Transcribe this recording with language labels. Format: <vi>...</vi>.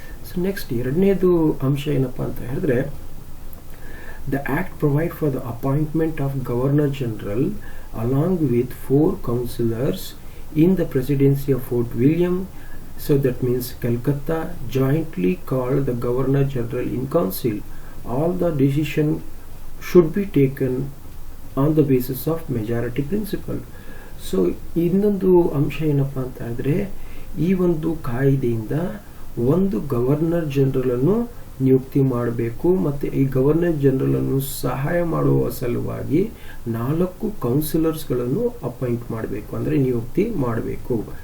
<en>so next</en> <kn>ಎರಡನೇದು ಅಂಶ ಏನಪ್ಪ ಅಂತ ಹೇಳಿದ್ರೆ</kn> <en>The act provide for the appointment of governor general along with 4 councillors in the presidency of Fort William. So that means Calcutta jointly called the governor general in council. All the decision should be taken on the basis of majority principle.</en> <kn>So ಇನ್ನೊಂದು ಅಂಶ ಏನಪ್ಪ ಅಂತ ಹೇಳಿದ್ರೆ ಈ ಒಂದು ಕಾಯ್ದೆಯಿಂದ ಒಂದು governor general ಅನ್ನು ನಿಯುಕ್ತಿ ಮಾಡಬೇಕು. ಮತ್ತೆ ಈ ಗವರ್ನರ್ ಜನರಲ್ ಅನ್ನು ಸಹಾಯ ಮಾಡುವ ಸಲುವಾಗಿ 4 ಕೌನ್ಸಿಲರ್ಸ್ಗಳನ್ನು ಅಪಾಯಿಂಟ್ ಮಾಡಬೇಕು, ಅಂದ್ರೆ ನಿಯುಕ್ತಿ ಮಾಡಬೇಕು.</kn>